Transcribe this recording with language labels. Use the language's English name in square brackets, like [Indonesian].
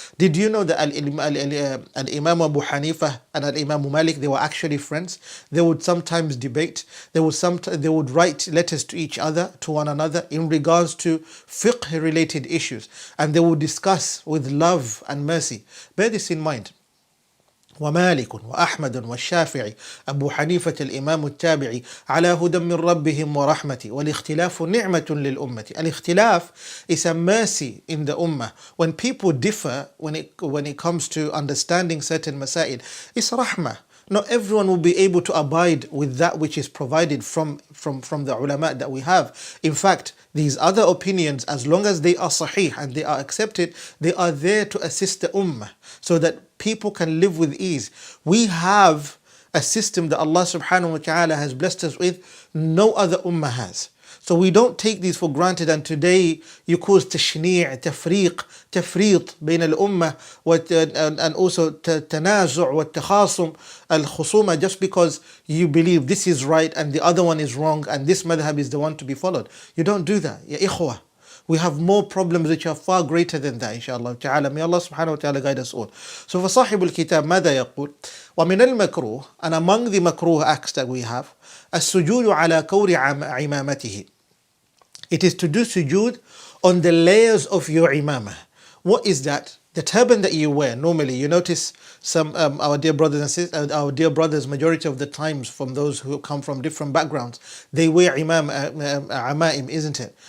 [English] Did you know that Al-Imam Abu Hanifa and Al-Imam Malik, they were actually friends? They would sometimes debate. They would write letters to each other, to one another, in regards to fiqh related issues, and they would discuss with love and mercy. Bear this in mind. [Arabic] ومالك وأحمد والشافعي أبو حنيفة الإمام التابعي على هدى من ربهم ورحمة والاختلاف نعمة للأمة. [English] Al-ikhtilaf is a mercy in the ummah. When people differ, when it comes to understanding certain masail, it's rahmah. Not everyone will be able to abide with that which is provided from the ulama that we have. In fact, these other opinions, as long as they are sahih and they are accepted, they are there to assist the ummah so that people can live with ease. We have a system that Allah subhanahu wa ta'ala has blessed us with, no other ummah has. So we don't take these for granted, and today you cause tashni', tafriq [Arabic] بين الأمة [English] and also [Arabic] تنازع والتخاصم الخصومة, [English] just because you believe this is right and the other one is wrong and this madhab is the one to be followed. You don't do that, ya ikhwah. We have more problems which are far greater than that, inshallah ta'ala. May Allah subhanahu wa ta'ala guide us all. [Arabic] So فصاحب الكتاب ماذا يقول؟ ومن المكروه, [English] and among the makruh acts that we have, [Arabic] السجود على كور عمامته. [English] It is to do sujood on the layers of your imamah. What is that? The turban that you wear normally. You notice some our dear brothers and sisters, our dear brothers, majority of the times, from those who come from different backgrounds, they wear amaim, isn't it?